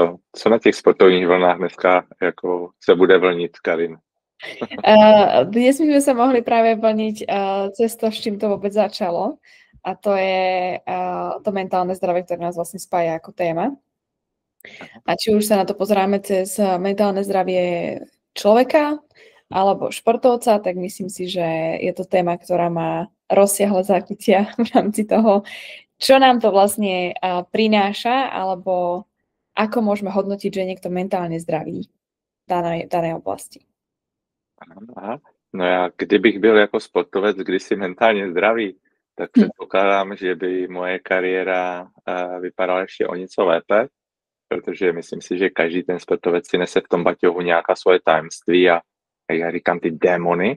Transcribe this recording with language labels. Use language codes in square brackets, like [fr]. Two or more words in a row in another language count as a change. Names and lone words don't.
[cs] Co na těch sportovních vlnách dneska jako se bude vlnit, Karin? [sk] Dnes my sme sa mohli práve vlniť cez to, s čím to vôbec začalo. A to je to mentálne zdravie, ktoré nás vlastne spája ako téma. A či už sa na to pozeráme cez mentálne zdravie človeka alebo športovca, tak myslím si, že je to téma, ktorá má rozsiahle zákytia v rámci toho, čo nám to vlastne prináša, alebo ako môžeme hodnotiť, že je niekto mentálne zdravý v danej oblasti. Aha. [cs] No já, kdybych byl jako sportovec kdysi mentálně zdravý, tak předpokládám, že by moje kariéra vypadala ještě o něco lépe, protože myslím si, že každý ten sportovec si nese v tom baťohu nějaká svoje tajemství a jak já říkám, ty démony.